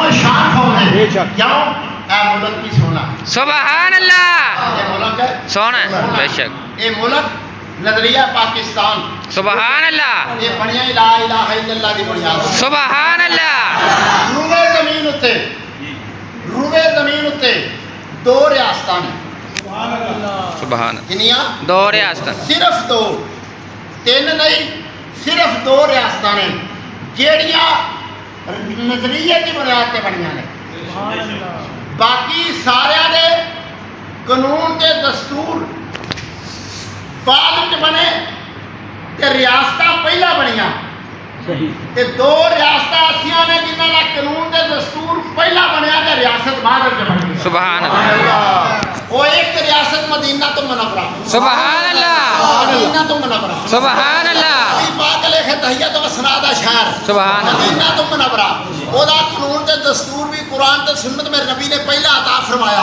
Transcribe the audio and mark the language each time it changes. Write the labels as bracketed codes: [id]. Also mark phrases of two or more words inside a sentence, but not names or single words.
[pa] الشان فوج ہے، کیوں؟ اے ملک بھی سونا، [ar] سبحان اللہ، [pa] یہ ملک ہے سونا ہے، بے شک، یہ ملک نظریہ پاکستان، [ar] سبحان اللہ، [pa] یہ بنیا [ar] لا الہ الا اللہ [pa] دی بنیاد، [ar] سبحان اللہ، [pa] روئے زمین اتے، روئے زمین اتے دو ریاستاں نے، سبحان، کنیاں؟ دو ریاستاں، صرف دو، تین نہیں، صرف دو ریاستاں نے جیڑیاں نظریے کی بنیاد تے بنیاں نے، باقی سارے دے قانون تے دستور بعد بنے تے ریاستاں پہلا بنیاں، تے دو ریاستاں ایسیاں نے جنہاں دا قانون تے دستور پہلا بنیا تے ریاست بعد وچ بنی، [ar] سبحان اللہ، [pa] وہ ایک ریاست مدینہ تو منورہ، [ar] سبحان اللہ، [pa] مدینہ تو منورہ، [ar] سبحان اللہ، [pa] نبی پاک [ar] علیہ تحیت و ثنا [pa] دا شہر [ar] سبحان اللہ، [pa] مدینہ تو منورہ، او دا قانون تے دستور بھی قرآن تے سنت میرے نبی نے پہلا عطا فرمایا،